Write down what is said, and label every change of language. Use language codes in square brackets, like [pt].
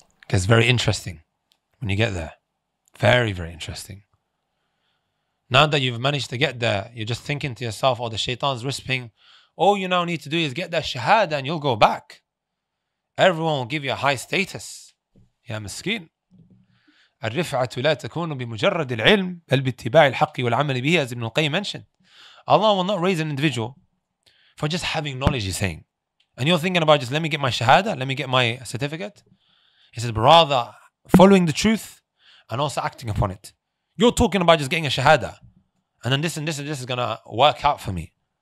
[en] It's very interesting when you get there. Very, very interesting. Now that you've managed to get there, you're just thinking to yourself, the shaitan's whispering, all you now need to do is get that shahada and you'll go back. Everyone will give you a high status. [ar] يا مسكين. الرفعة لا تكون بمجرد العلم بل باتباع الحق والعمل به, [en] as Ibn al-Qayyim mentioned. Allah will not raise an individual for just having knowledge, he's saying. And you're thinking about just let me get my shahada, let me get my certificate. He says, but rather following the truth and also acting upon it. You're talking about just getting a shahada and then this and this and this is going to work out for me.